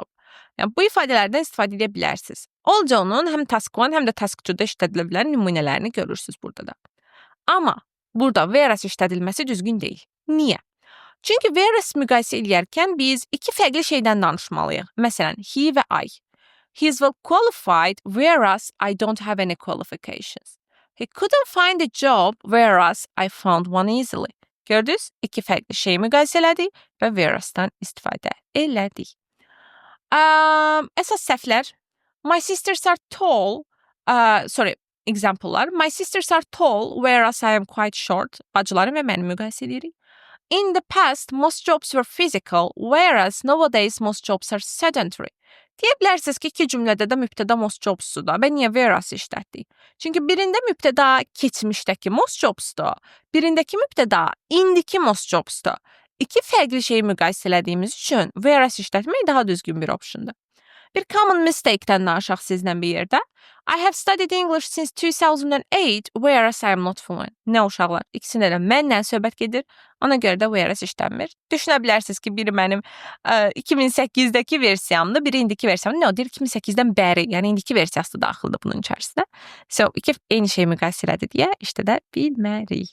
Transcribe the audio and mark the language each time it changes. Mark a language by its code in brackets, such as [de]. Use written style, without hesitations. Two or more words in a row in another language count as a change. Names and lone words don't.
[az] Yəni, bu ifadələrdən istifadə edə bilərsiniz. Although-nun həm task 1, həm də task 2-da işlədilə bilən nümunələrini görürsünüz burada da. Amma burada whereas işlədilməsi düzgün deyil. Niyə? Çünki whereas müqayisə edərkən biz iki fərqli şeydən danışmalıyıq. Məsələn, he və I. [en] He is well qualified, whereas I don't have any qualifications. He couldn't find a job, whereas I found one easily. [az] Gördünüz? İki fərqli şeyi müqayisə elədik və whereas-dan istifadə elədik. Əsas səhvlər. [en] My sisters are tall. [az] Example'lar. [en] My sisters are tall, whereas I am quite short. [az] Bacılarım və məni müqayisə edirik. [en] In the past, most jobs were physical, whereas nowadays most jobs are sedentary. [az] Deyə bilərsiniz ki, iki cümlədə də mübtəda [en] most jobs'dur [az] da və niyə whereas işlətdik? Çünki birində mübtəda keçmişdəki [en] most jobs'dur, [az] birindəki mübtəda indiki [en] most jobs'dur. [az] İki fərqli şeyi müqayisə elədiyimiz üçün whereas işlətmək daha düzgün bir optiondur. Bir [en] common mistake- [az] dən danışaq sizlə bir yerdə. [en] I have studied English since 2008, whereas I am not fluent. [az] Nə uşaqlar? İkisində də mənlə söhbət gedir. Ona görə də whereas işlənmir. Düşünə bilərsiniz ki, biri mənim 2008-dəki versiyamdır, biri indiki versiyamdır. Nə o deyir? 2008-dən bəri, yəni indiki versiyası da daxildir bunun içərisinə. So, iki eyni şeyi müqayisə elədi deyə işlədə bilmərik.